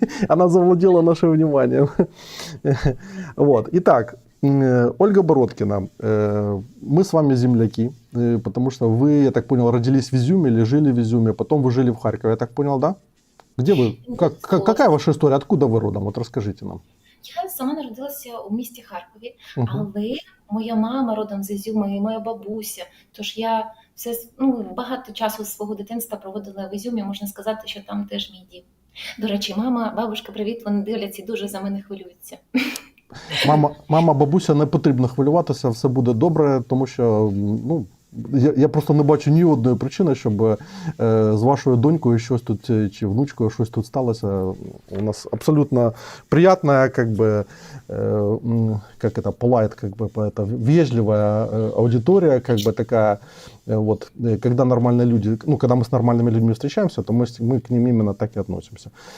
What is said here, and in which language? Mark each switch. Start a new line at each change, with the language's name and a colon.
Russian: Она завладела нашим вниманием. Вот. Итак, Ольга Бородкина, мы с вами земляки, потому что вы, я так понял, родились в Изюме или жили в Изюме, потом вы жили в Харькове, я так понял, да? Где вы? Какая ваша история? Откуда вы родом? Вот расскажите нам.
Ukrainian: Я сама народилася у місті Харкові, Мгм. але моя мама родом з Ізюма і моя бабуся. Тож я багато часу свого дитинства проводила в Ізюмі, можна сказати, що там теж мій дім. До речі, мама, бабушка, привіт, вони дивляться і дуже за мене хвилюються. Мама, бабуся, не потрібно хвилюватися, все буде добре, тому що ну, я просто не бачу ні одної причини, щоб з вашою донькою щось тут чи внучкою щось тут сталося.
Russian: У нас абсолютно приятная, как это, polite, это вежливая аудитория, такая, вот, когда нормальные люди, ну, когда мы с нормальными людьми встречаемся, то мы к ним именно так и относимся.